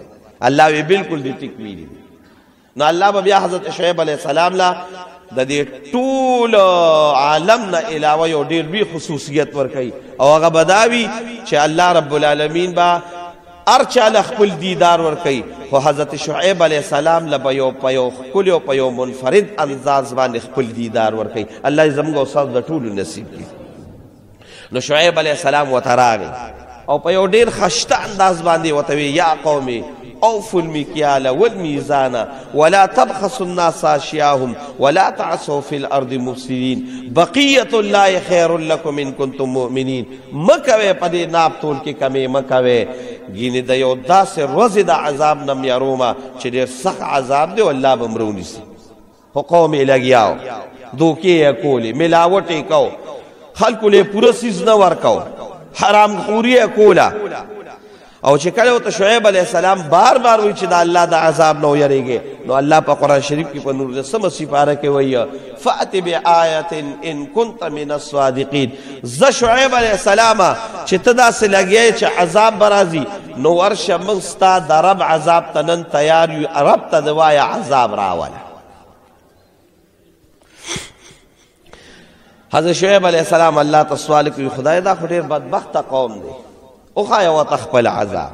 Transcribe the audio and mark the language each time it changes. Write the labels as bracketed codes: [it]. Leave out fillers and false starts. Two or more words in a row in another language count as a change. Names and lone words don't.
[ps] الله وی بالکل دې ټیک ویلي. نو الله به بیا حضرت شعیب [ar] علیہ السلام [ps] لا د دې ټول عالم نه علاوه یو ډېر لوی خصوصیت ورکوي، او هغه به دا وي چې الله [ar] رب العالمین [ps] به هر چا له خپل دیدار ورکوي، خو حضرت شعیب [ar] علیہ السلام [ps] له به یو په یو ښکلي او په یو منفرد انداز باندې خپل دیدار ورکوي. الله زموږ او ستاسو د ټولو نصیب کړي. نو شعیب [ar] علیہ السلام [ps] ورته راغی او په یو ډېر خشته انداز باندې ورته وی [ar] یا قومي اوفوا المكيال والميزان ولا تبخسوا الناس اشياءهم ولا تعثوا في الارض مفسدين بقيه الله خير لكم ان كنتم مؤمنين. [ps] مکوي پدې ناپ تول کې کمی مکوي، ګینه د یو داسې ورځې د عذاب نه مېرومه چې ډېر سخت عذاب دی، والله به مرونیسي. خو قوم یې لګیاو، دوکې یې کولې، ملاوټ یې کو، خلکو له پوره سیز نه ورکو، حرام خوري یې کوله. او چې کله ورته شعیب [ar] علیہ السلام [ps] بار بار وی چې د الله د عذاب نه ویریږي، نو الله په قرآن شریف کې په نور دسمه سپاره کې وایي [ar] فأت بآیة ان كنت من الصادقین. [ps] زه شعیب [ar] علیہ السلام [ps] چې ته داسې لګیې چې عذاب به راځي، نو ورشه موږ ستا د رب عذاب ته نن تیار یو، رب ته د وایه عذاب راوله. حضرت شعیب [ar] علیہ السلام [ps] الله ته سوال کوي، خدای دا خو ډېر بدبخته قوم دی، اوخایا ورته خپل عذاب.